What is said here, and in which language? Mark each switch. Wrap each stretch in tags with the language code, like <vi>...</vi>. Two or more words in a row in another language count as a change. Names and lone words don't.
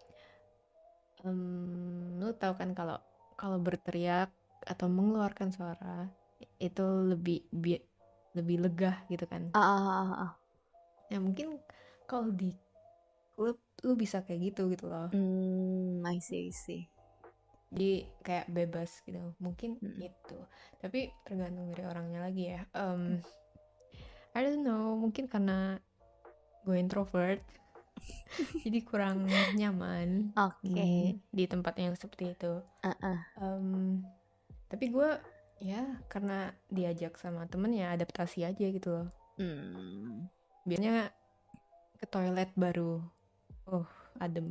<id>lu tahu kan kalau kalau berteriak atau mengeluarkan suara itu lebih lega gitu kan. Ah, ah, ah, ah. Ya mungkin kalau di klub lu bisa kayak gitu loh.</id> <en>I see, I see.</en> <id>Jadi kayak bebas gitu mungkin Mm. itu, tapi tergantung dari orangnya lagi ya.</id> <en>I don't know,</en> <id>mungkin karena gue introvert jadi kurang nyaman Oke. di tempat yang seperti itu. Uh-uh. Tapi gue ya karena diajak sama temen ya adaptasi aja gitu loh. Biasanya ke toilet baru adem.</id>